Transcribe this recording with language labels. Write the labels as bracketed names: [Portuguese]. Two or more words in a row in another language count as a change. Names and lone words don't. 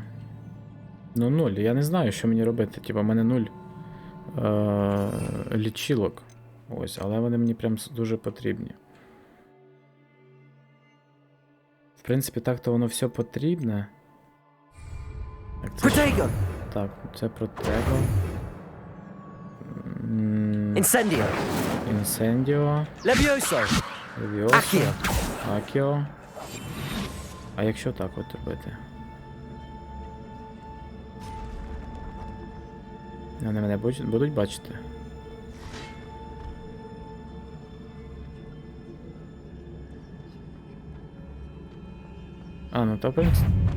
[Ukrainian] Ну, 0. Я не знаю, що мені робити. Типа, в мене 0 лічилок. Ось, але вони мені прям дуже потрібні. В принципі, так-то воно все потрібне. Protego. Так, це Protego. Incendio. Incendio. Levioso. Levioso. Accio. А якщо так от робити? Вони мене будуть бачити? А, ну то в принципі.